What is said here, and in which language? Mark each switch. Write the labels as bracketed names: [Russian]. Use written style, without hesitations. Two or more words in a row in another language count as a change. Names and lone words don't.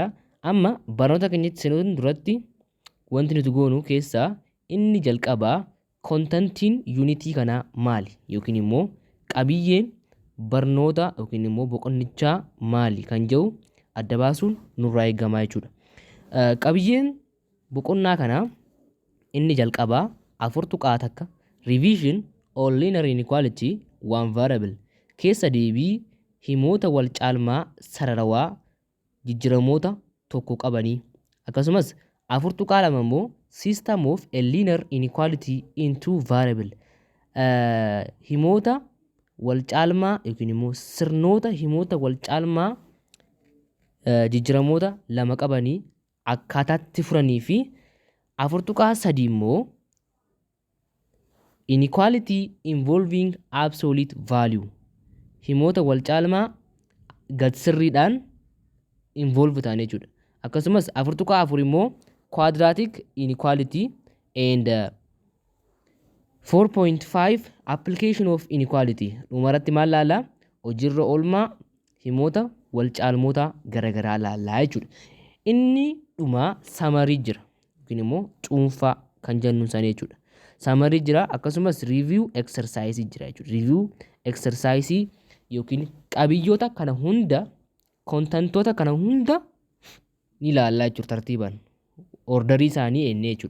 [Oromo] Amma barnoota keenyatti seenuun duratti wanti nuti goonu keessaa inni jalqabaa kontentiin yuunitii kanaa maali yookiin immoo qabiyyeen barnoota yookiin immoo boqonnichaa maali kan jedhu adda baasuun nurraa eegamaa jechuudha. Qabiyyeen boqonnaa kanaa inni jalqabaa 4 tuqaa takka [English] revision or linear inequality one variable [Oromo] keessa deebii himoota wal caalmaa sararawaa jijjiramoota tokko qabanii akkasumas 4 tuqaa 2 immoo [English] system of a linear inequality in two variable [Oromo] himoota wal caalmaa yookiin immoo sirnoota himoota wal caalmaa jijjiramoota lama qabanii akkaataatti furanii fi 4 tuqaa 3 immoo [English] inequality involving absolute value [Oromo] himoota wal caalmaa gad sirriidhaan involve ta'an jechuudha. Akkasumas 4 tuqaa 4 immoo [English] quadratic inequality and 4.5 application of inequality [Oromo] dhumarratti maal laallaa? Hojiirra oolmaa himoota wal caalmoota garagaraa laallaa jechuudha. Inni dhumaa samarii jira yookiin immoo cuunfaa kan jennu sana jechuudha. Samarii jira akkasumas [English] review exercise [Oromo] jira jechuudha. [English] Review exercise [Oromo] yookiin qabiyyoota kana hunda kontentoota kana hunda ni ilaallaa jechuudha tartiibaan ordarii isaanii ennee jechuudha.